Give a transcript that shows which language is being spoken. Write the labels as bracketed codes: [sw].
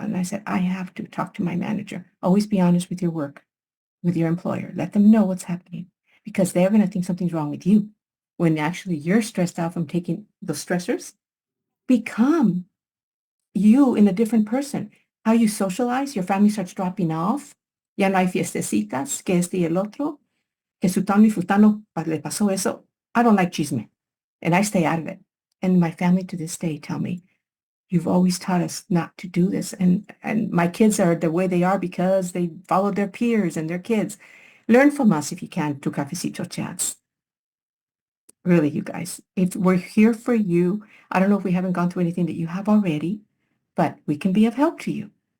[en] And I said, I have to talk to my manager. Always be honest with your work, with your employer. Let them know what's happening because they're going to think something's wrong with you when actually you're stressed out from taking those stressors. Become you in a different person. How you socialize, your family starts dropping off. [es] Ya no hay fiestecitas, que este y el otro, que sutano y futano le pasó eso. [en] I don't like chisme, and I stay out of it. And my family to this day tell me, you've always taught us not to do this. And my kids are the way they are because they follow their peers and their kids. Learn from us if you can to Cafecito Chats. Really, you guys, if we're here for you, I don't know if we haven't gone through anything that you have already, but we can be of help to you.